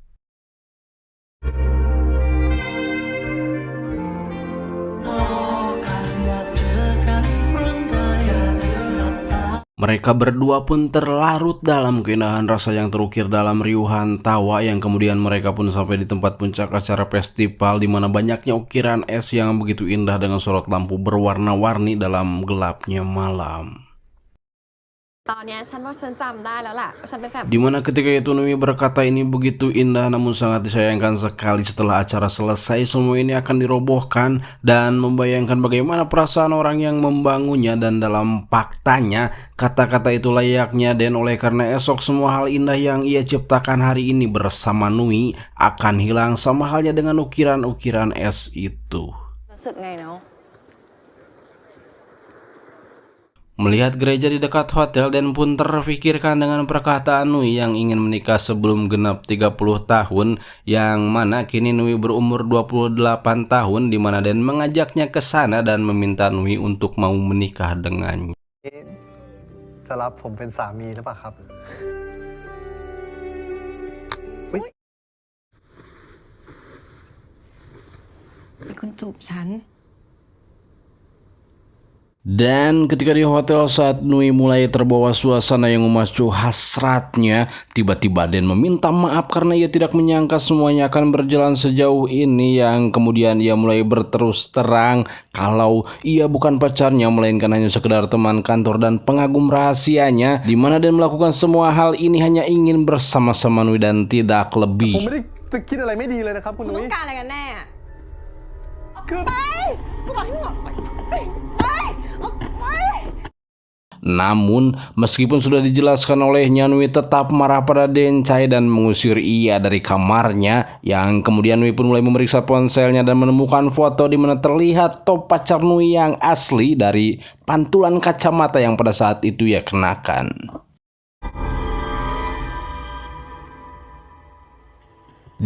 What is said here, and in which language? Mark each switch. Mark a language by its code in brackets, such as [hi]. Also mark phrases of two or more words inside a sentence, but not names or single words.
[id] Mereka berdua pun terlarut dalam keindahan rasa yang terukir dalam riuhan tawa yang kemudian mereka pun sampai di tempat puncak acara festival di mana banyaknya ukiran es yang begitu indah dengan sorot lampu berwarna-warni dalam gelapnya malam. [th] ตอนเนี้ยฉันว่าฉันจำได้แล้วล่ะฉันเป็นแฟน [id] Di mana ketika itu Nui berkata ini begitu indah namun sangat disayangkan sekali setelah acara selesai semua ini akan dirobohkan dan membayangkan bagaimana perasaan orang yang membangunnya dan dalam faktanya kata-kata itu layaknya Den oleh karena esok semua hal indah yang ia ciptakan hari ini bersama Nui akan hilang sama halnya dengan ukiran-ukiran es itu. [th] รู้สึกไงเนาะ [id] Melihat gereja di dekat hotel Dan pun terfikirkan dengan perkataan Nui yang ingin menikah sebelum genap 30 tahun yang mana kini Nui berumur 28 tahun di mana Dan mengajaknya ke sana dan meminta Nui untuk mau menikah dengannya. [th] จะรับผมเป็นสามีหรือเปล่าครับ มีคนจูบฉัน [id] Dan ketika di hotel saat Nui mulai terbawa suasana yang memacu hasratnya, tiba-tiba Den meminta maaf karena ia tidak menyangka semuanya akan berjalan sejauh ini yang kemudian ia mulai berterus terang kalau ia bukan pacarnya melainkan hanya sekedar teman kantor dan pengagum rahasianya, di mana Den melakukan semua hal ini hanya ingin bersama-sama Nui dan tidak [th] ผม [id] lebih. [th] ไม่ได้จะคิดอะไรไม่ดีเลยนะครับคุณ คุณ นุ้ ต้ ย องการอะไรกันแน่อะ คือ ไปกูบอกให้มึงออกไปไปออกไป [id] Namun, meskipun sudah dijelaskan olehnya, Nui tetap marah pada Dencai dan mengusir ia dari kamarnya. Yang kemudian Nui pun mulai memeriksa ponselnya dan menemukan foto di mana terlihat top pacar Nui yang asli dari pantulan kacamata yang pada saat itu ia kenakan.